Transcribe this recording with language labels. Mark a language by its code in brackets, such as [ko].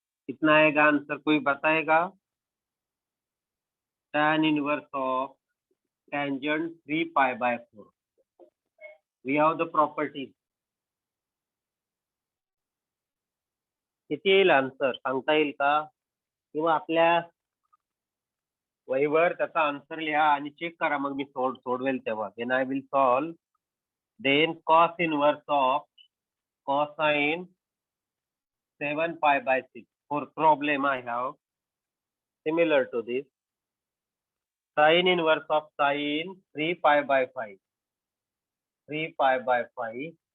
[hi] कितना आएगा आंसर कोई बताएगा? [en] Tan inverse of tangent 3 pi by 4. We have the properties. [mr] किती येईल आन्सर सांगता येईल का? किंवा आपल्या वहीवर त्याचा आन्सर लिहा आणि चेक करा, मग मी सोडवेल तेव्हा. [en] Then I will solve. Then cos inverse of cosine 7 pi by 6. For problem I have similar to this. Sin inverse of sin 3 pi by 5. 3 pi by 5.